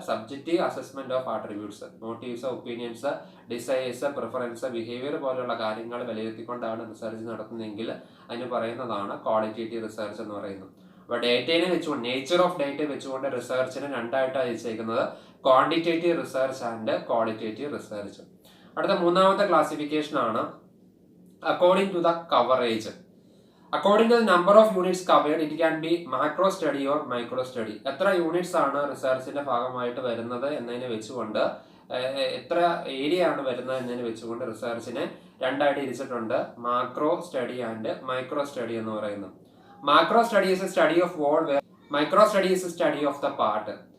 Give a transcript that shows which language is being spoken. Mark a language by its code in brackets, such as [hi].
[ml] Subjective assessment of attributes, motifs, opinions, decides, preference, behaviour പോലുള്ള കാര്യങ്ങൾ വിലയിരുത്തിക്കൊണ്ടാണ് research നടത്തുന്നതെങ്കിൽ അതിന് പറയുന്നതാണ് ക്വാളിറ്റേറ്റീവ് റിസർച്ച് എന്ന് പറയുന്നത്. അപ്പോൾ ഡേറ്റയെ വെച്ചുകൊണ്ട്, നേച്ചർ ഓഫ് ഡേറ്റ വെച്ചുകൊണ്ട് റിസർച്ചിനെ രണ്ടായിട്ടാണ് വെച്ചേക്കുന്നത്, [en] Quantitative research and qualitative research. [ml] അടുത്ത മൂന്നാമത്തെ ക്ലാസിഫിക്കേഷൻ ആണ് [en] According to the coverage. According to the number of units covered, it can be macro study or micro study. [ml] എത്ര യൂണിറ്റ്സ് ആണ് റിസർച്ചിന്റെ ഭാഗമായിട്ട് വരുന്നത് എന്നതിനെ വെച്ചുകൊണ്ട്, എത്ര ഏരിയ ആണ് വരുന്നത് എന്നതിനെ വെച്ചുകൊണ്ട് റിസർച്ചിനെ രണ്ടായിട്ട് തിരിച്ചിട്ടുണ്ട്, [en] macro study and micro study [ml] എന്ന് പറയുന്നത്. [en] Macro study is a study of whole, micro study is a study of the part.